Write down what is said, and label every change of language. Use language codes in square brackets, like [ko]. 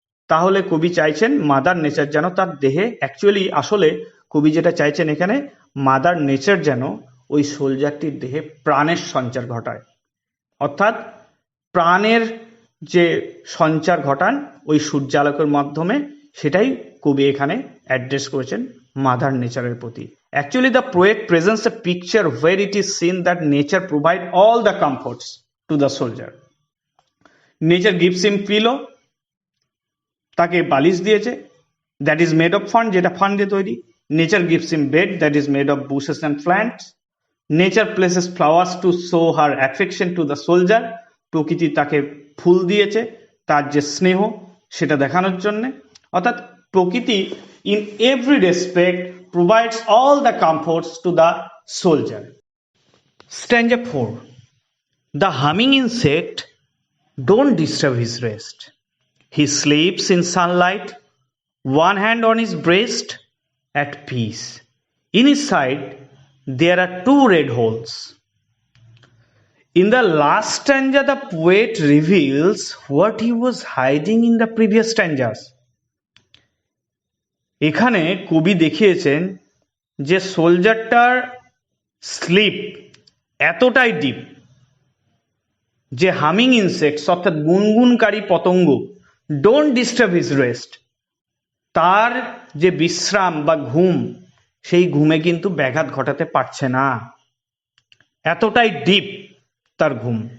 [bn] তাহলে কবি চাইছেন মাদার নেচার যেন তার দেহে, অ্যাকচুয়ালি আসলে কবি যেটা চাইছেন এখানে, মাদার নেচার যেন ওই সোলজারটির দেহে প্রাণের সঞ্চার ঘটায়, অর্থাৎ প্রাণের যে সঞ্চার ঘটান ওই সূর্যালোকের মাধ্যমে, সেটাই কবি এখানে অ্যাড্রেস করেছেন মাদার নেচারের প্রতি। [en] Actually, the poet presents a picture where it is seen that nature provides all the comforts to the soldier. Nature gives him pillow, [bn] তাকে বালিশ দিয়েছে, [en] that is made of fern, [bn] যেটা ফার্ন দিয়ে তৈরি, [en] Nature gives him bed that is made of bushes and plants. Nature places flowers to show her affection to the soldier. [bn] প্রকৃতি তাকে ফুল দিয়েছে তার যে স্নেহ সেটা দেখানোর জন্য। অর্থাৎ প্রকৃতি [en] in every respect provides all the comforts to the soldier. Stanza 4. The humming insect don't disturb his rest. He sleeps in sunlight, one hand on his breast, at peace. In his side there are two red holes. In the last stanza, the poet reveals what he was hiding in the previous stanzas. [bn] এখানে কবি দেখিয়েছেন যে সোলজারটার slip এতটাই deep যে humming insects অর্থাৎ গুনগুনকারী পতঙ্গ [en] don't disturb his rest, [bn] তার যে বিশ্রাম বা ঘুম সেই ঘুমে কিন্তু ব্যাঘাত ঘটাতে পারছে না, এতটাই ডিপ তার ঘুম।